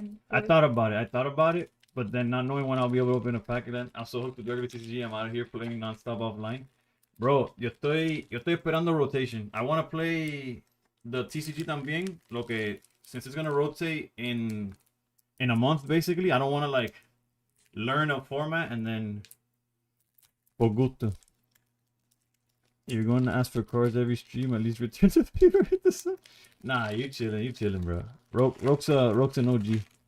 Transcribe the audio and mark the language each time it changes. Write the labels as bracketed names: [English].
[English] I thought about it, but then not knowing when I'll be able to open a pack again. I'm so hooked to regular TCG. I'm out of here playing non-stop offline. [Spanish] Bro, yo estoy esperando rotation. [English] I want to play the TCG [Spanish] también. [English] Since it's gonna rotate in a month, basically, I don't want to like learn a format and then [Spanish] por gusto. [English] You're going to ask for cards every stream. At least return to the paper. Hit the sun. Nah, you chilling, bro. Roke's an OG.